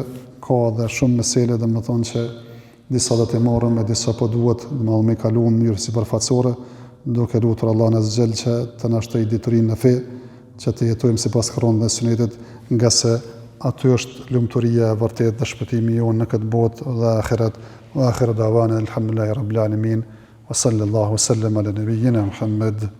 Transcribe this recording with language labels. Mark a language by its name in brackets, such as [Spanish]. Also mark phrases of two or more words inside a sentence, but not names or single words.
[Albanian] Ka edhe shumë mesele domethënë që disa do të marrin me disa po duhet domethënë me kalu në mënyrë sipërfaqësore, duke lutur Allahun [Arabic] عز وجل [Albanian] që të na shtoj diturinë në fe, që të jetojmë sipas Kuranit dhe Sunetit, nga se aty është lumturia e vërtet dhe shpëtimi jonë në këtë botë dhe ahiret. [Arabic] وآخر دعوانا الحمد لله رب العالمين وصلى الله وسلم على نبينا محمد.